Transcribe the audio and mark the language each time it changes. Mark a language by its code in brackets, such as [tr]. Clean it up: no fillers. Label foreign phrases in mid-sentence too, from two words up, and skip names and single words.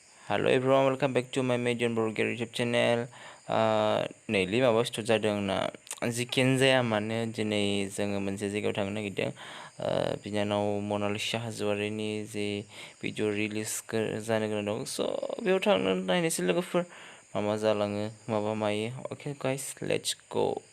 [en] Hello everyone, welcome back to my Mediyon Burger YouTube channel. [brx] Nैलि माबा स्टार्ट जादों ना जिखियानो जाया मानो दिनै जोङो मोनसे जायगायाव थांनो नागिरदों बिनानाव मनालिसा हाजवारीनि जे भिडिअ रिलिज जानो गोनां दं स' बेयाव थांनो नायनोसै लोगोफोर मा जालाङो माबा मायो [en] okay guys let's go